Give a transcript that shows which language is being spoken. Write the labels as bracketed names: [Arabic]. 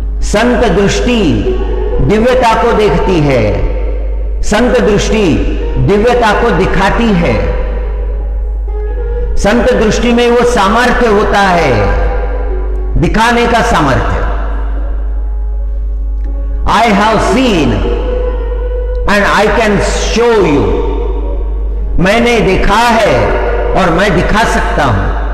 [Hindi] संत दृष्टि दिव्यता को देखती है, संत दृष्टि दिव्यता को दिखाती है। संत दृष्टि में वो सामर्थ्य होता है, दिखाने का सामर्थ्य। [English] I have seen and I can show you. [Hindi] मैंने देखा है और मैं दिखा सकता हूं।